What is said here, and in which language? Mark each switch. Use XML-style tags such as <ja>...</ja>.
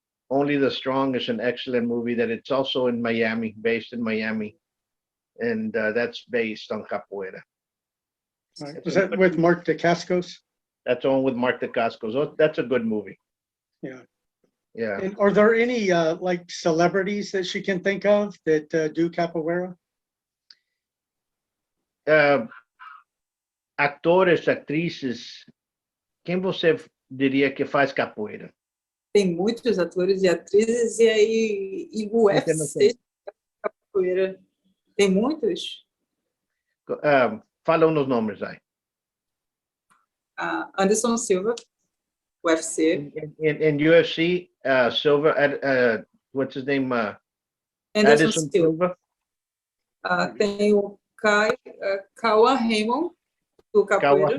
<en>Only the Strong is an excellent movie that it's also in Miami, based in Miami, and that's based on capoeira. Right. Was that with Mark Dacascos? That's the one with Mark Dacascos. Oh, that's a good movie. Yeah. Yeah. And are there any like celebrities that she can think of that do capoeira?</en> <pt>Atores, atrizes, quem você diria que faz capoeira? Tem muitos atores e atrizes e o UFC capoeira. Tem muitos. Fala uns nomes aí. Anderson Silva, UFC.</pt> <en>In UFC, Silva, what's his name? Anderson Silva.</en> <pt>Tem o Cauã Raymond, do capoeira.</pt>